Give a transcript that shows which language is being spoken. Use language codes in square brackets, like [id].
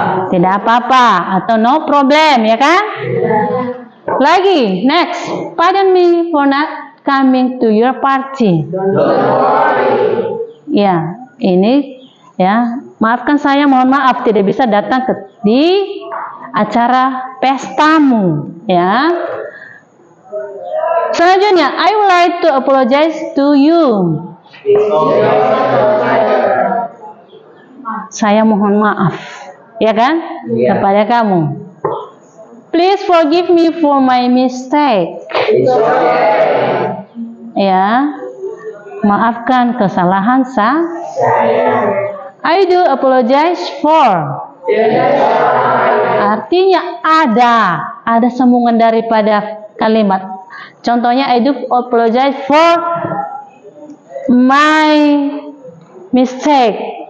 [id] Tidak apa-apa atau [en] no problem, [id] ya kan? Lagi, next. [en] Pardon me for not coming to your party. [id] Ya, ini ya, maafkan saya, mohon maaf tidak bisa datang di acara pestamu, ya. Selanjutnya, [en] I would like to apologize to you. [id] Saya mohon maaf, ya kan, kepada kamu. [en] Please forgive me for my mistake. [id] Ya, maafkan kesalahan saya. [en] I do apologize for. [id] Artinya ada sambungan daripada kalimat. Contohnya, [en] I do apologize for my mistake.